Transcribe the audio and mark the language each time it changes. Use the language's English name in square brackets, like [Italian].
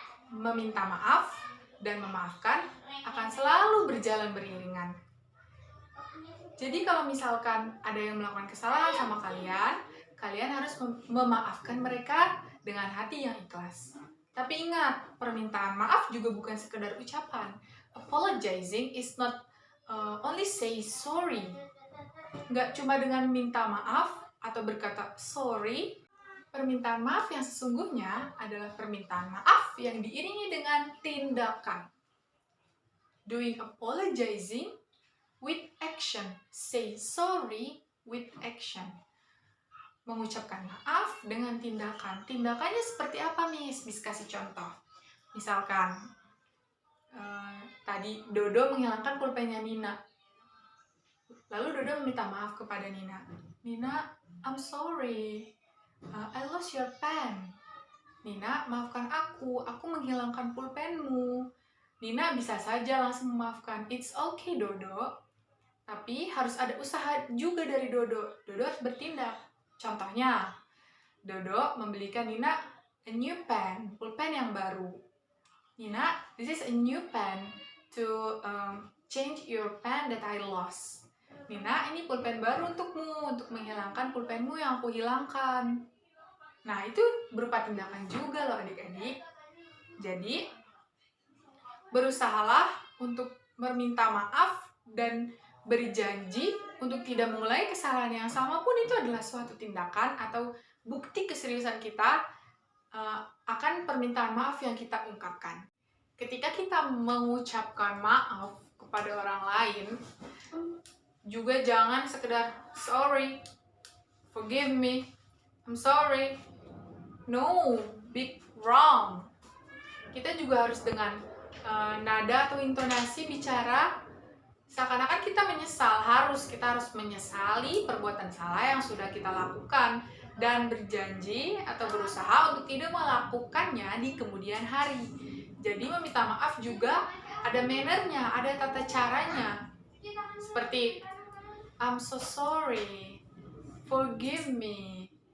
[Indonesian] Meminta maaf dan memaafkan akan selalu berjalan beriringan. Jadi kalau misalkan ada yang melakukan kesalahan sama kalian, kalian harus memaafkan mereka dengan hati yang ikhlas. Tapi ingat, permintaan maaf juga bukan sekedar ucapan. [English] Apologizing is not only say sorry. [Indonesian] Nggak cuma dengan minta maaf atau berkata sorry. Permintaan maaf yang sesungguhnya adalah permintaan maaf yang diiringi dengan tindakan. [English] Doing apologizing with action. Say sorry with action. [Indonesian] Mengucapkan maaf dengan tindakan. Tindakannya seperti apa, Miss? Miss kasih contoh. Misalkan, tadi Dodo menghilangkan pulpennya Nina. Lalu Dodo meminta maaf kepada Nina. Nina, [English] I'm sorry. I lost your pen. [Indonesian] Nina, maafkan aku menghilangkan pulpenmu. Nina bisa saja langsung memaafkan. [English] It's okay, [Indonesian] Dodo. Tapi harus ada usaha juga dari Dodo. Dodo harus bertindak. Contohnya, Dodo membelikan Nina [English] a new pen, [Indonesian] pulpen yang baru. [English] Nina, this is a new pen to change your pen that I lost. [Indonesian] Nina, ini pulpen baru untukmu, untuk menghilangkan pulpenmu yang aku hilangkan. Nah, itu berupa tindakan juga loh adik-adik. Jadi, berusahalah untuk meminta maaf dan berjanji untuk tidak mengulangi kesalahan yang sama pun itu adalah suatu tindakan atau bukti keseriusan kita akan permintaan maaf yang kita ungkapkan. Ketika kita mengucapkan maaf kepada orang lain, juga jangan sekedar [English] sorry, forgive me, I'm sorry. No, big wrong. [Indonesian] Kita juga harus dengan nada atau intonasi bicara seakan-akan kita menyesal. Kita harus menyesali perbuatan salah yang sudah kita lakukan dan berjanji atau berusaha untuk tidak melakukannya di kemudian hari. Jadi meminta maaf juga ada mannernya, ada tata caranya. [English] Seperti I'm so sorry, forgive me.